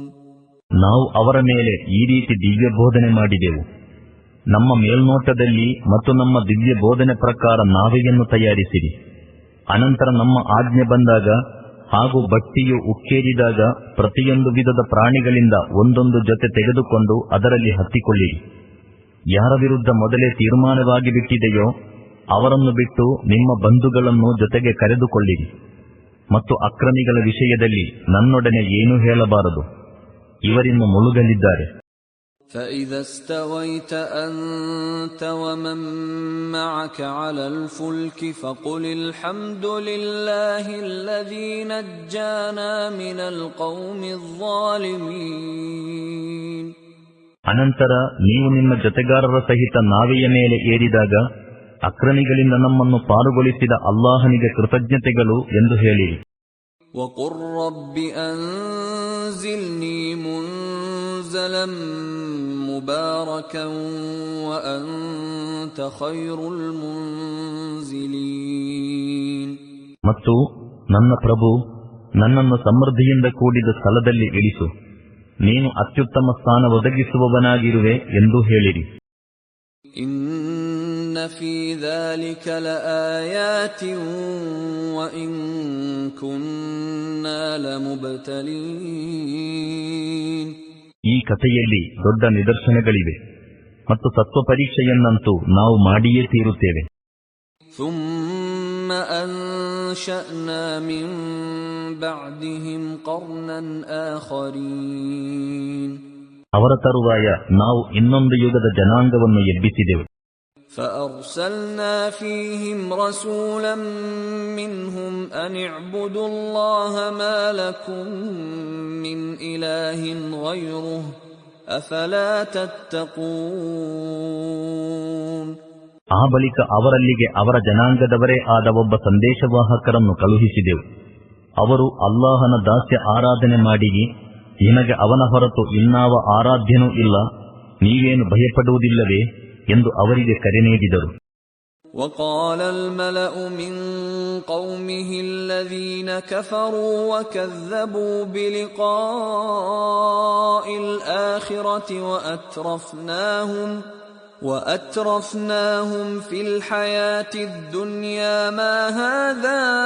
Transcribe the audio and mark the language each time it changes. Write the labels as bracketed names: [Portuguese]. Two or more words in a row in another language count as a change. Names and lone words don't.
[Kannada] ನಾವು ಅವರ ಮೇಲೆ ಈ ರೀತಿ ದಿವ್ಯ ಬೋಧನೆ ಮಾಡಿದೆವು. ನಮ್ಮ ಮೇಲ್ನೋಟದಲ್ಲಿ ಮತ್ತು ನಮ್ಮ ದಿವ್ಯ ಬೋಧನೆ ಪ್ರಕಾರ ನಾವೆಯನ್ನು ತಯಾರಿಸಿರಿ. ಅನಂತರ ನಮ್ಮ ಆಜ್ಞೆ ಬಂದಾಗ ಹಾಗೂ ಬಟ್ಟಿಯು ಉಕ್ಕೇರಿದಾಗ ಪ್ರತಿಯೊಂದು ವಿಧದ ಪ್ರಾಣಿಗಳಿಂದ ಒಂದೊಂದು ಜೊತೆ ತೆಗೆದುಕೊಂಡು ಅದರಲ್ಲಿ ಹತ್ತಿಕೊಳ್ಳಿರಿ. ಯಾರ ವಿರುದ್ಧ ಮೊದಲೇ ತೀರ್ಮಾನವಾಗಿ ಬಿಟ್ಟಿದೆಯೋ ಅವರನ್ನು ಬಿಟ್ಟು ನಿಮ್ಮ ಬಂಧುಗಳನ್ನು ಜೊತೆಗೆ ಕರೆದುಕೊಳ್ಳಿರಿ. ಮತ್ತು ಅಕ್ರಮಿಗಳ ವಿಷಯದಲ್ಲಿ ನನ್ನೊಡನೆ ಏನೂ ಹೇಳಬಾರದು, ಇವರಿನ್ನು ಮುಳುಗಲಿದ್ದಾರೆ. [Arabic] فإذا استويت أنت ومن معك على الفلك فقل الحمد لله الذي نجانا من القوم الظالمين. [Kannada] ಅನಂತರ ನೀವು ನಿಮ್ಮ ಜೊತೆಗಾರರ ಸಹಿತ ನಾವೆಯ ಮೇಲೆ ಏರಿದಾಗ ಅಕ್ರಮಿಗಳಿಂದ ನಮ್ಮನ್ನು ಪಾರುಗೊಳಿಸಿದ ಅಲ್ಲಾಹನಿಗೆ ಕೃತಜ್ಞತೆಗಳು ಎಂದು ಹೇಳಿರಿ. [Arabic] وقل رب أنزلني منزلا مباركا وأنت خير المنزلين. [Kannada] ಮತ್ತು ನನ್ನ ಪ್ರಭು, ನನ್ನನ್ನು ಸಮೃದ್ಧಿಯಿಂದ ಕೂಡಿದ ಸ್ಥಳದಲ್ಲಿ ಇಳಿಸು, ನೀನು ಅತ್ಯುತ್ತಮ ಸ್ಥಾನ ಒದಗಿಸುವವನಾಗಿರುವೆ ಎಂದು ಹೇಳಿರಿ. [Arabic] إن في ذلك لآيات وإن كنا لمبتلين. [Kannada] ಈ ಕಥೆಯಲ್ಲಿ ದೊಡ್ಡ ನಿದರ್ಶನಗಳಿವೆ ಮತ್ತು ತತ್ವ ಪರೀಕ್ಷೆಯನ್ನಂತೂ ನಾವು ಮಾಡಿಯೇ ತೀರುತ್ತೇವೆ. [Arabic] ثم أنشأنا من بعدهم قرنا آخرين. [Kannada] ಅವರ ತರುವಾಯ ನಾವು ಇನ್ನೊಂದು ಯುಗದ ಜನಾಂಗವನ್ನು ಎಬ್ಬಿಸಿದೆವು. [Arabic] فأرسلنا فيهم رسولا منهم أن اعبدوا الله ما لكم من إله غيره أفلا تتقون. [Kannada] ಆ ಬಳಿಕ ಅವರಲ್ಲಿಗೆ ಅವರ ಜನಾಂಗದವರೇ ಆದ ಒಬ್ಬ ಸಂದೇಶವಾಹಕರನ್ನು ಕಳುಹಿಸಿದೆವು. ಅವರು ಅಲ್ಲಾಹನ ದಾಸ್ಯ ಆರಾಧನೆ ಮಾಡಿ, ನಿಮಗೆ ಅವನ ಹೊರತು ಇನ್ನಾವ ಆರಾಧ್ಯನೂ ಇಲ್ಲ, ನೀವೇನು ಭಯಪಡುವುದಿಲ್ಲವೇ ಎಂದು ಅವರಿಗೆ ಕರೆ ನೀಡಿದರು. [Arabic] وقال الملأ من قومه الذين كفروا وكذبوا بلقاء الآخرة وأترفناهم في الحياة الدنيا ما هذا